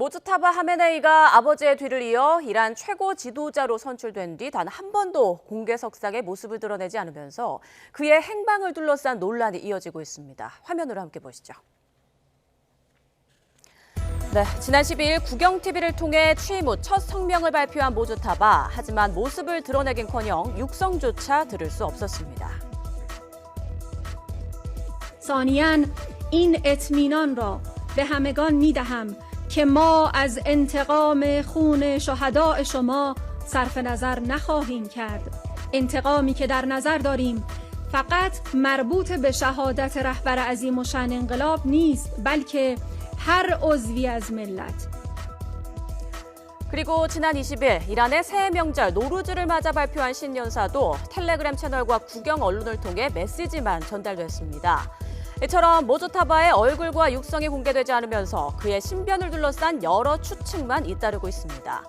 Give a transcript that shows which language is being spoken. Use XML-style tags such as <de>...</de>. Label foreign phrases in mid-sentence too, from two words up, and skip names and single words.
<ko>모즈타바 하메네이가 아버지의 뒤를 이어 이란 최고 지도자로 선출된 뒤 단 한 번도 공개석상의 모습을 드러내지 않으면서 그의 행방을 둘러싼 논란이 이어지고 있습니다. 화면으로 함께 보시죠. 네, 지난 12일 국영TV를 통해 취임 후 첫 성명을 발표한 모즈타바. 하지만 모습을 드러내긴커녕 육성조차 들을 수 없었습니다.</ko> <fa>ثانیاً این اطمینان را به همگان می‌دهم که ما از انتقام خون شهداء شما صرف نظر نخواهیم کرد. انتقامی که در نظر داریم فقط مربوط به شهادت رهبر عظیم الشأن انقلاب نیست، بلکه هر عضوی از ملت.</fa> <ko>그리고 지난 20일 이란의 새해 명절 노루즈를 맞아 발표한 신년사도 텔레그램 채널과 국영 언론을 통해 메시지만 전달됐습니다. 이처럼 모즈타바의 얼굴과 육성이 공개되지 않으면서 그의 신변을 둘러싼 여러 추측만 잇따르고 있습니다.</ko>